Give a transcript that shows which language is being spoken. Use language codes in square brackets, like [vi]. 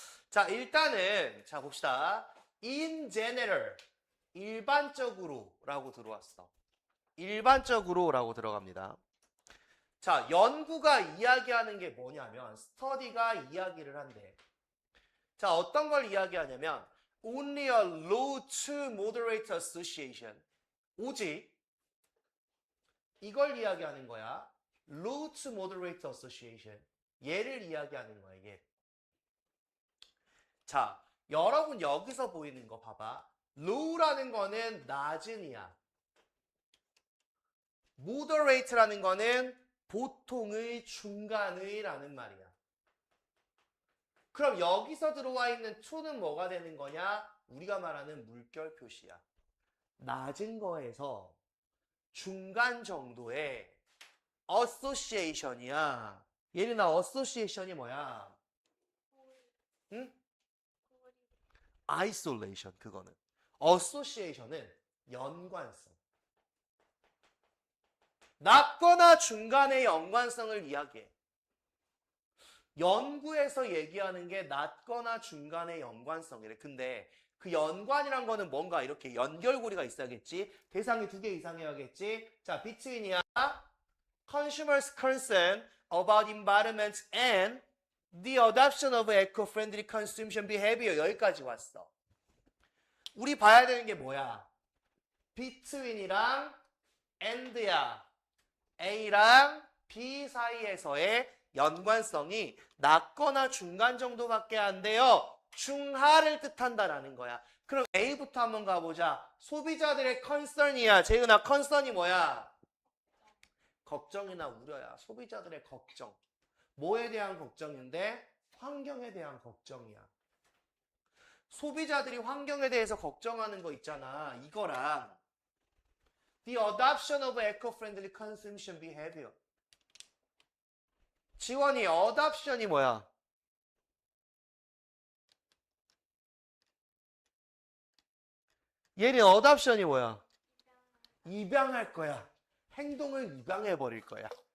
[ko] 자, 일단은 자 봅시다. [en] In general, [ko] 일반적으로 라고 들어왔어. 일반적으로 라고 들어갑니다. 자, 연구가 이야기하는 게 뭐냐면 스터디가 이야기를 한대. 자, 어떤 걸 이야기하냐면 [en] only a low to moderate association. [ko] 오직 이걸 이야기하는 거야. [en] low to moderate association. [ko] 얘를 이야기하는 거야, 얘. 자, 여러분 여기서 보이는 거 봐봐. low라는 거는 낮은 이야. moderate라는 거는 보통의, 중간의 라는 말이야. 그럼 여기서 들어와 있는 to는 뭐가 되는 거냐? 우리가 말하는 물결 표시야. 낮은 거에서 중간 정도의 association이야. 예린아, association이 뭐야? 응? isolation, 그거는. association은 연관성. 낮거나 중간의 연관성을 이야기해. 연구에서 얘기하는 게 낮거나 중간의 연관성이래. 근데 그 연관이란 거는 뭔가 이렇게 연결고리가 있어야겠지. 대상이 2개 이상이어야겠지. 자, between이야. [en] Consumers' concern about environment and the adoption of eco-friendly consumption behavior. [ko] 여기까지 왔어. 우리 봐야 되는 게 뭐야? between이랑 and야. A랑 B 사이에서의 연관성이 낮거나 중간 정도밖에 안 돼요. 중하를 뜻한다라는 거야. 그럼 A부터 한번 가보자. 소비자들의 컨선이야. 재은아, 컨선이 뭐야? 걱정이나 우려야. 소비자들의 걱정. 뭐에 대한 걱정인데? 환경에 대한 걱정이야. 소비자들이 환경에 대해서 걱정하는 거 있잖아. 이거랑 [en] The adoption of eco-friendly consumption behavior. [ko] 지원이 adoption이 뭐야? 얘는 adoption이 뭐야? 입양할 거야. 행동을 입양해 버릴 거야.